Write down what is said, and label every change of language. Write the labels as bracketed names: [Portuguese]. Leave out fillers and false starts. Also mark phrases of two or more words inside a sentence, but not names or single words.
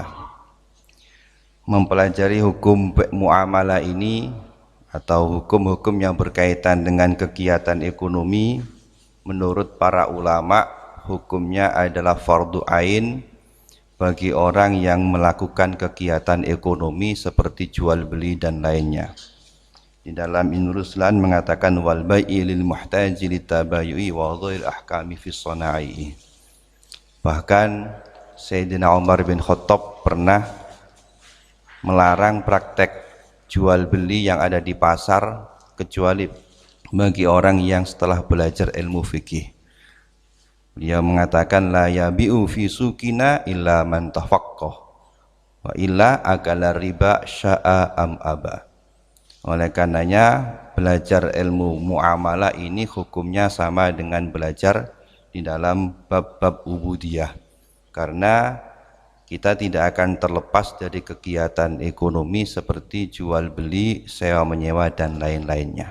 [Indonesian] Mempelajari hukum muamalah ini atau hukum-hukum yang berkaitan dengan kegiatan ekonomi, menurut para ulama hukumnya adalah fardu ain bagi orang yang melakukan kegiatan ekonomi seperti jual beli dan lainnya. Di dalam Ibnu Ruslan mengatakan [Arabic] والبيع للمحتاج للتبايع وضبط الأحكام في الصناع. [Indonesian] Bahkan Sayyidina Umar bin Khattab pernah melarang praktek jual beli yang ada di pasar kecuali bagi orang yang setelah belajar ilmu fikih. Dia mengatakan [Arabic] لا يبع في سوقنا إلا من تفقه وإلا أكل الربا شاء أم أبى. [Indonesian] Oleh karenanya belajar ilmu muamalah ini hukumnya sama dengan belajar di dalam bab-bab ubudiyah, karena kita tidak akan terlepas dari kegiatan ekonomi seperti jual beli, sewa menyewa dan lain-lainnya.